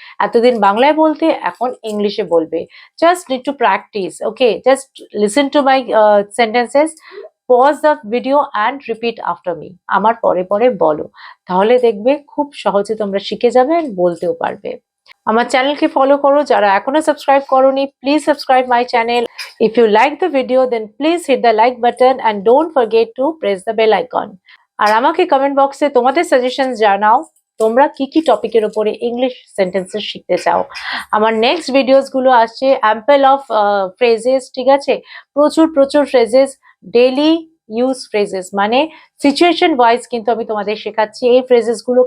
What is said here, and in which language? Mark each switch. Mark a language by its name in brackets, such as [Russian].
[Bangla] এতদিন বাংলায় বলতে, এখন ইংলিশে বলবে। [English] Just need to practice, okay. Just listen to my sentences, pause the video and repeat after me, [Bangla] আমার পরে পরে বলো, তাহলে দেখবে খুব সহজে তোমরা শিখে যাবে, বলতেও পারবে। আমার চ্যানেলকে ফলো করো, যারা এখনো সাবস্ক্রাইব করোনি [English] Please subscribe my channel. If you like the video then please hit the like button and don't forget to press the bell icon. [Bangla] আর আমাকে কমেন্ট বক্সে তোমাদের সাজেশন জানাও, তোমরা কি কি টপিকের উপরে ইংলিশ সেন্টেন্সেস শিখতে চাও। আমার নেক্সট ভিডিওস গুলো আসছে অ্যাম্পল অফ ফ্রেজেস, ঠিক আছে, প্রচুর প্রচুর ফ্রেজেস, ডেইলি ইউজ ফ্রেজেস, মানে সিচুয়েশন ওয়াইজ কিন্তু আমি তোমাদের শেখাচ্ছি এই ফ্রেজেস গুলো।